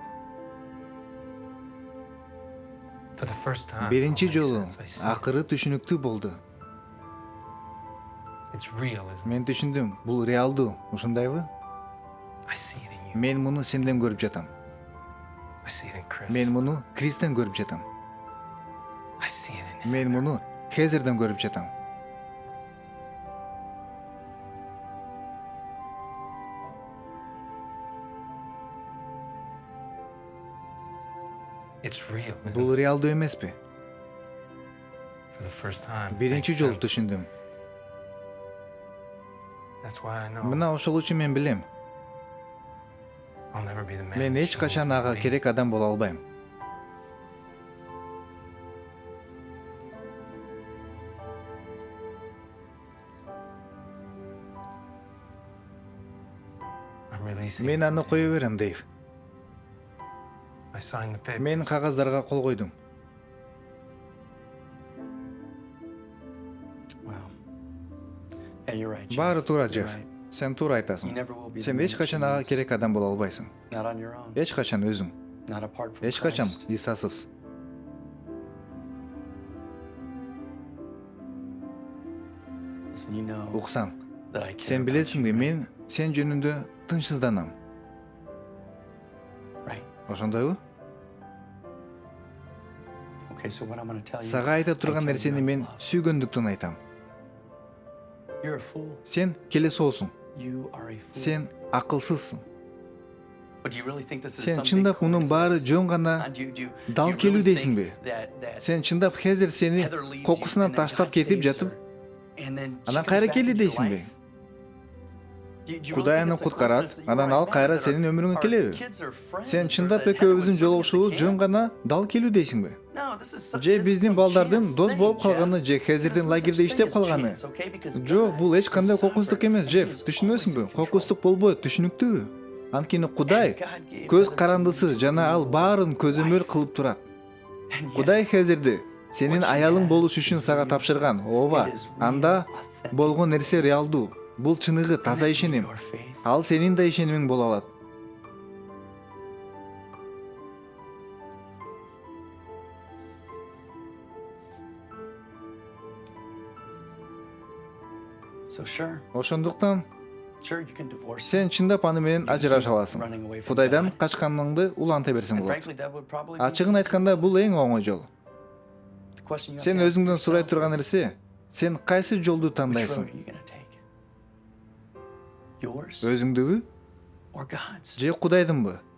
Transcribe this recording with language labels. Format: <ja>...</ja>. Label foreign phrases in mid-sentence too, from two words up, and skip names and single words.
<en>For the first time.</en> <ky>Биринчи</ky> <en>it all makes</en> <ky>жолу</ky> <en>sense. I see it.</en> <ky>акыры түшүнүктүү болду.</ky> <en>It's real, isn't it?</en> <ky>Мен түшүндүм. Бул реалдуу, ушундайбы?</ky> <en>I see it in you.</en> <ky>Мен муну сенден көрүп жатам.</ky> <en>I see it in Chris.</en> <ky>Мен муну Кристен көрүп жатам.</ky> <en>I see it in</en> <ky>Мен муну Хезерден көрүп жатам.</ky> <en>It's real. isn't</en> <ky>Бул</ky> <en>it?</en> <ky>реалдуу эмеспи?</ky> <en>For the first time. it</en> <ky>Биринчи</ky> <en>makes</en> <ky>жолу</ky> <en>sense.</en> <ky>түшүндүм.</ky> <en>That's why I know.</en> <ky>Мына ошол үчүн мен билем.</ky> <en>I'll never be the man.</en> <ky>Мен</ky> <en>that</en> <ky>эч</ky> <en>she</en> <ky>качан</ky> <en>needs me</en> <ky>ага</ky> <en>to be.</en> <ky>керек адам боло албайм.</ky> <en>I'm releasing.</en> <ky>Мен аны кое берем, Дейв.</ky> <en>I signed the paper.</en> <ky>Мен кагаздарга кол койдум.</ky> <en>Well, yeah, you're right, Jeff.</en> <ky>Баары туура,</ky> <en>You're</en> <ky>Джефф.</ky> <en>right.</en> <ky>Сен туура</ky> <en>You</en> <ky>айтасың.</ky> <en>never will be the</en> <ky>Сен</ky> <en>man</en> <ky>эч</ky> <en>that she</en> <ky>качан ага</ky> <en>needs.</en> <ky>керек адам боло албайсың.</ky> <en>Not on your own.</en> <ky>Эч качан өзүң.</ky> <en>Not apart from</en> <ky>Эч качан</ky> <en>Christ.</en> <ky>Исасыз.</ky> <en>Listen, you know</en> <ky>Уксаң,</ky> <en>that I care</en> <ky>сен</ky> <en>about</en> <ky>билесиңби,</ky> <en>you,</en> <ky>мен сен жөнүндө тынчсызданам.</ky> <en>right?</en> <ky>Ошондойбу?</ky> <en>Okay, so what I'm going to tell you.</en> <ky>Сага айта турган</ky> <en>I tell you</en> <ky>нерсени</ky> <en>out of</en> <ky>мен</ky> <en>love.</en> <ky>сүйгөндүктөн айтам.</ky> <en>You're a fool.</en> <ky>Сен келесоосуң.</ky> <en>You are a fool.</en> <ky>Сен акылсызсың.</ky> <en>But do you really think this is</en> <ky>Сен</ky> <en>some</en> <ky>чындап</ky> <en>big</en> <ky>мунун баары</ky> <en>coincidence?</en> <ky>жөн гана</ky> <en>Do you</en> <ky>дал</ky> <en>really</en> <ky>келүү</ky> <en>think</en> <ky>дейсиңби?</ky> <en>that</en> <ky>Сен чындап Хезер сени</ky> <en>Heather leaves you</en> <ky>кокусунан</ky> <en>and then</en> <ky>таштап God кетип</ky> <en>saves</en> <ky>жатып,</ky> <en>her, and then she</en> <ky>анан</ky> <en>comes</en> <ky>кайра</ky> <en>back</en> <ky>келди</ky> <en>into your</en> <ky>дейсиңби?</ky> <en>life? Do you really</en> <ky>Кудай</ky> <en>think</en> <ky>аны</ky> <en>it's a</en> <ky>куткарат,</ky> <en>coincidence that you</en> <ky>анан</ky> <en>are</en> <ky>ал</ky> <en>right</en> <ky>кайра</ky> <en>that</en> <ky>сенин өмүрүңө</ky> <en>our</en> <ky>келеби?</ky> <en>kids are friends</en> <ky>Сен</ky> <en>or</en> <ky>чындап</ky> <en>that Heather was</en> <ky>экөөбүздүн</ky> <en>serving at the</en> <ky>жолугушуубуз жөн</ky> <en>camp?</en> <ky>гана дал келүү дейсиңби?</ky> <en>No, this is</en> <ky>Же</ky> <en>this is</en> <ky>биздин</ky> <en>some</en> <ky>балдардын</ky> <en>chance</en> <ky>дос</ky> <en>thing,</en> <ky>болуп Jeff. калганы, же Хезердин</ky> <en>There's no</en> <ky>лагерде</ky> <en>such</en> <ky>иштеп</ky> <en>thing as</en> <ky>калганы?</ky> <en>chance, okay? Because</en> <ky>Жок, бул эч God кандай</ky> <en>is</en> <ky>кокустук</ky> <en>sovereign.</en> <ky>эмес,</ky> <en>He</en> <ky>Джефф.</ky> <en>is</en> <ky>Түшүнөсүңбү?</ky> <en>always in control.</en> <ky>Кокустук болбойт, түшүнүктүү. Анткени Кудай</ky> <en>And God gave</en> <ky>көз</ky> <en>Heather to</en> <ky>карандысы</ky> <en>you to</en> <ky>жана ал</ky> <en>be your</en> <ky>баарын көзөмөл</ky> <en>wife.</en> <ky>кылып турат.</ky> <en>And</en> <ky>Кудай</ky> <en>yes,</en> <ky>Хезерди сенин</ky> <en>what she</en> <ky>аялың</ky> <en>has</en> <ky>болуш үчүн</ky> <en>is</en> <ky>сага</ky> <en>real.</en> <ky>тапшырган. Ооба,</ky> <en>It is real,</en> <ky>анда</ky> <en>authentic.</en> <ky>болгон нерсе реалдуу. Бул чыныгы, таза</ky> <en>Connect to</en> <ky>ишеним.</ky> <en>your faith.</en> <ky>Ал сенин да ишенимиң боло алат.</ky> <en>So sure,</en> <ky>Ошондуктан</ky> <en>sure you can divorce him.</en> <ky>сен чындап аны менен ажыраша аласың.</ky> <en>Running away from</en> <ky>Кудайдан</ky> <en>God.</en> <ky>качканыңды уланта берсең</ky> <en>And</en> <ky>болот.</ky> <en>frankly, that would probably be</en> <ky>Ачыгын</ky> <en>the</en> <ky>айтканда, бул эң оңой жол.</ky> <en>The question you have</en> <ky>Сен</ky> <en>to ask</en> <ky>өзүңдөн сурай</ky> <en>yourself</en> <ky>турган</ky> <en>is,</en> <ky>нерсе, сен кайсы жолду</ky> <en>which road</en> <ky>тандайсың?</ky> <en>are you gonna take? Yours</en> <ky>Өзүңдүбү or God's? же Кудайдынбы?</ky>